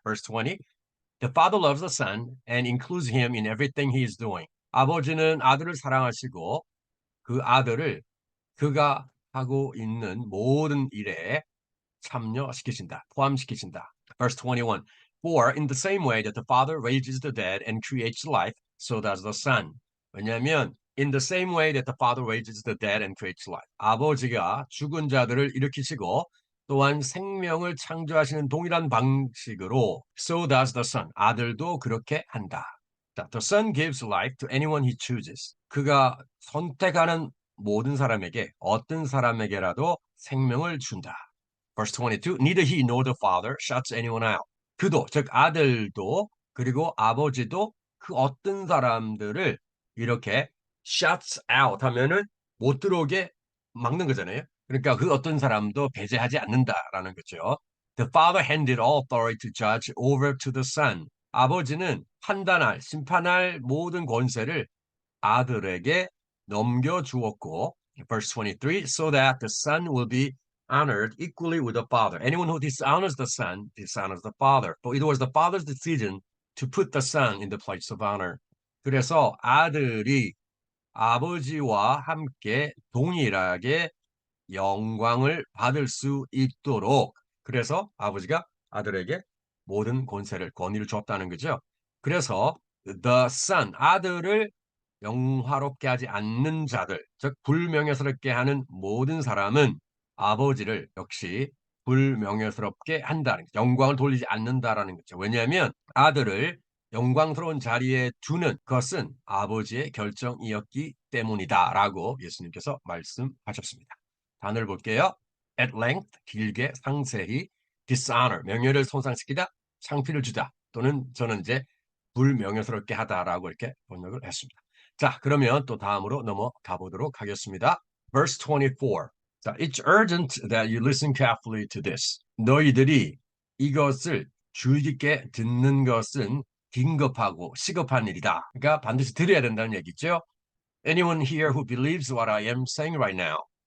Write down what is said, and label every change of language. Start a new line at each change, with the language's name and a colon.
English: Verse 20 The father loves the son and includes him in everything he is doing.
Korean: 아버지는 아들을 사랑하시고 그 아들을 그가 하고 있는 모든 일에 참여시키신다. 포함시키신다. Verse 21.
English: For in the same way that the Father raises the dead and creates life, so does the Son.
Korean: 왜냐하면
English: in the same way that the Father raises the dead and creates life.
Korean: 아버지가 죽은 자들을 일으키시고 또한 생명을 창조하시는 동일한 방식으로
English: so does the Son.
Korean: 아들도 그렇게 한다.
English: The Son gives life to anyone he chooses.
Korean: 그가 선택하는 모든 사람에게 어떤 사람에게라도 생명을 준다.
English: Verse 22, neither he nor the father shuts anyone out.
Korean: 그도, 즉 아들도 그리고 아버지도 그 어떤 사람들을 이렇게 shuts out 하면은 못 들어오게 막는 거잖아요. 그러니까 그 어떤 사람도 배제하지 않는다라는 거죠.
English: The father handed all authority to judge over to the son.
Korean: 아버지는 판단할, 심판할 모든 권세를 아들에게 넘겨주었고,
English: verse 23, so that the son will be honored equally with the father. Anyone who dishonors the son dishonors the father. For it was the father's decision to put the son in the place of honor.
Korean: 그래서 아들이 아버지와 함께 동일하게 영광을 받을 수 있도록 그래서 아버지가 아들에게 모든 권세를 권위를 줬다는 거죠. 그래서 the son 아들을 영화롭게 하지 않는 자들, 즉 불명예스럽게 하는 모든 사람은 아버지를 역시 불명예스럽게 한다는 거죠. 영광을 돌리지 않는다라는 거죠. 왜냐하면 아들을 영광스러운 자리에 두는 것은 아버지의 결정이었기 때문이다라고 예수님께서 말씀하셨습니다. 단어를 볼게요. At length, 길게, 상세히, dishonor, 명예를 손상시키다, 창피를 주다, 또는 저는 이제 불명예스럽게 하다라고 이렇게 번역을 했습니다. 자, 그러면 또 다음으로 넘어가 보도록 하겠습니다.
English: Verse 24. 자, it's urgent that you listen carefully to this.
Korean: 너희들이 이것을 주의 깊게 듣는 것은 긴급하고 시급한 일이다. 그러니까 반드시 들어야 된다는 얘기죠.
English: Anyone here who believes what I am saying right now.